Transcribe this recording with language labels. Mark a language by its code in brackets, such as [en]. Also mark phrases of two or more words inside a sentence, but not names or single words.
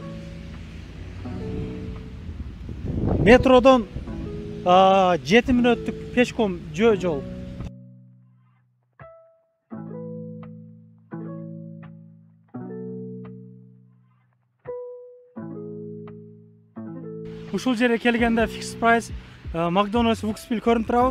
[ky] Метродон 7 мүнөттүк пешком жол. Ушул жерге келгенде [en] fixed price [ky] McDonald's Вукспил көрүнүп турабы?